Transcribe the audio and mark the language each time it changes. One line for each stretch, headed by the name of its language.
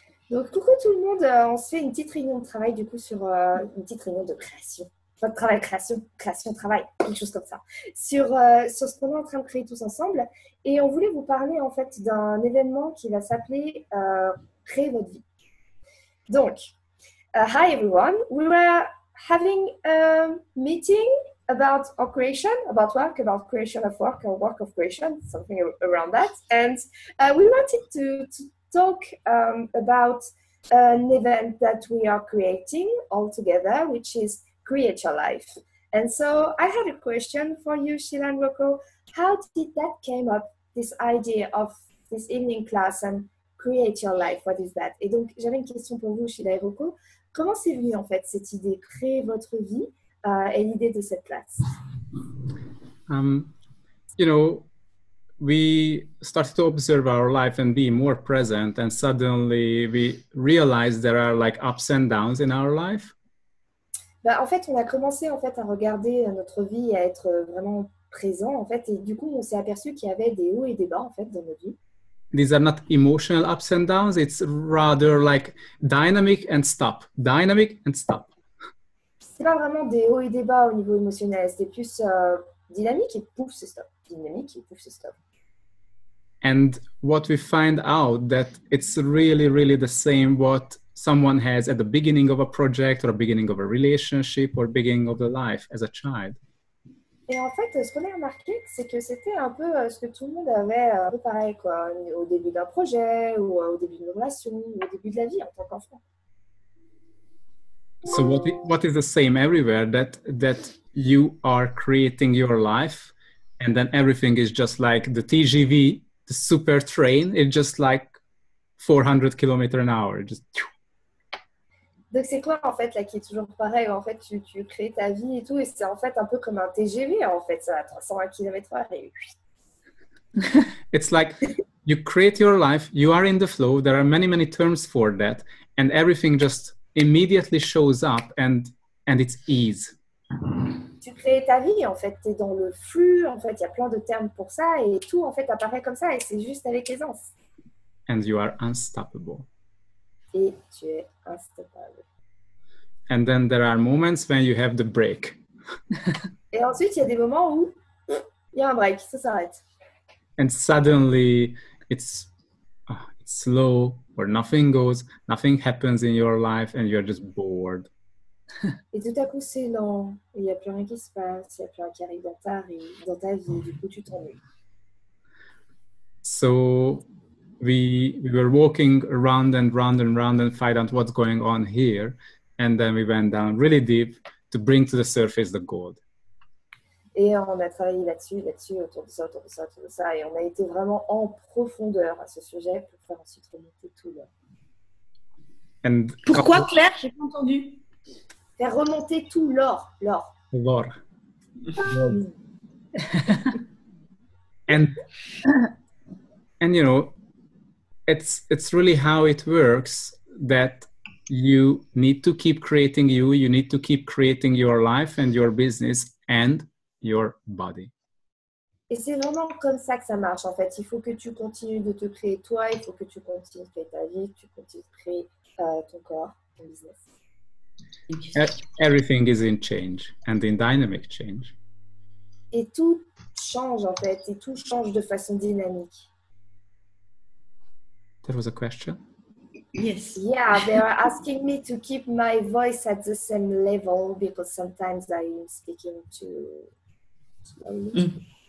French: Donc, coucou tout le monde, on se fait une petite réunion de travail du coup sur une petite réunion de création. Pas de travail, création, création, travail, quelque chose comme ça. Sur ce qu'on est en train de créer tous ensemble. Et on voulait vous parler en fait d'un événement qui va s'appeler Créer votre vie.
English: Donc, hi everyone, we were having a meeting about our creation, about creation of work, or work of creation, something around that. And we wanted to talk about an event that we are creating all together, which is Create Your Life. And so I had a question for you, Sheila and Rocco. How did that came up, this idea of this evening class and Create Your Life? What is that?
French: Et donc, j'avais une question pour vous, Sheila et Rocco. Comment c'est venu, en fait, cette idée, créer votre vie et l'idée de cette classe?
English: You know, we started to observe our life and be more present, and suddenly we realized there are like ups and downs in our life.
French: En fait, on a commencé en fait à regarder notre vie, à être vraiment présent en fait, et du coup, on s'est aperçu qu'il y avait des hauts et des bas en fait dans notre vie.
English: These are not emotional ups and downs. It's rather like dynamic and stop, dynamic and stop.
French: C'est pas vraiment des hauts et des bas au niveau émotionnel, c'était plus dynamique et pouf, c'est stop. Dynamique et pouf, c'est stop.
English: And what we find out that it's really, really the same what someone has at the beginning of a project or beginning of a relationship or beginning of the life as a child.
French: Et en fait, ce qu'on a remarqué, c'est que c'était un peu ce que tout le monde avait un peu pareil, quoi, au début d'un projet ou au début d'une relation ou au début de la vie en tant qu'enfant.
English: So what is the same everywhere? That you are creating your life, and then everything is just like the TGV, the super train. It's just like 400 kilometers an hour. Just.
French: Donc c'est quoi en fait là qui est toujours pareil? En fait, tu crées ta vie et tout, et c'est en fait un peu comme un TGV en fait, ça à 320 km/h. Et...
English: It's like you create your life, you are in the flow. There are many terms for that, and everything just immediately shows up, and it's ease.
French: Tu crées ta vie en fait, tu es dans le flux, en fait, il y a plein de termes pour ça, et tout en fait apparaît comme ça, et c'est juste avec aisance.
English: And you are unstoppable.
French: Et tu es instoppable.
English: And then there are moments when you have the break.
French: Et ensuite, il y a des moments où il y a un break, ça s'arrête.
English: And suddenly it's slow, or nothing happens in your life, and you're just bored.
French: Et tout à coup, c'est lent, il n'y a plus rien qui se passe, il n'y a plus rien qui arrive dans ta vie, du coup, tu t'ennuies.
English: So we were walking around and find out what's going on here, and then we went down really deep to bring to the surface the gold.
French: Et on a travaillé là-dessus, autour de ça, et on a été vraiment en profondeur à ce sujet pour faire ensuite remonter tout l'or. And pourquoi, Claire? J'ai pas entendu. Faire remonter tout l'or. L'or.
English: and you know, it's really how it works, that you need to keep creating you need to keep creating your life and your business and your body.
French: Et c'est vraiment comme ça que ça marche en fait. Il faut que tu continues de te créer toi, il faut que tu continues de créer ta vie, que tu continues de créer ton corps, ton business.
English: Everything is in change and in dynamic change.
French: Et tout change en fait, et tout change de façon dynamique.
English: There was a question? Yes. Yeah, they are asking me to keep my voice at the same level because sometimes I'm speaking too slowly.